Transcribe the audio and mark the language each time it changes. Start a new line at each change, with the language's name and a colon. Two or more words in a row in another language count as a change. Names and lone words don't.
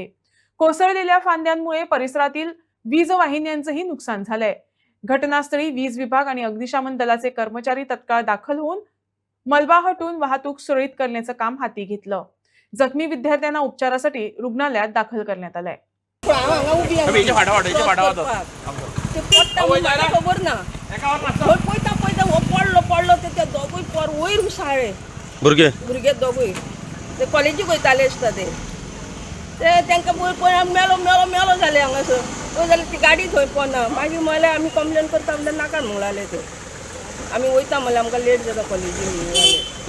Marathi: कोसळलेल्या फांद्यांमुळे परिसरातील वीज वाहिन्यांचंही नुकसान झालंय. घटनास्थळी वीज विभाग आणि अग्निशमन दलाचे कर्मचारी तत्काळ दाखल होऊन मलबा हटवून वाहतूक सुरळीत करण्याचं काम हाती घेतलं. जखमी विद्यार्थ्यांना उपचारासाठी रुग्णालयात दाखल करण्यात आलंय.
Konkani: भुरगे दोगूय ते कॉलेजीक वयताले आसता ते तांकां मेलो मेलो मेलो जाले हांगासर पळय जाल्यार ती गाडी थंय पोना मागीर म्हळ्यार आमी कंप्लेन करता म्हणल्यार नाका म्हणलें ते आमी वयता म्हणल्यार आमकां लेट जाता कॉलेजीन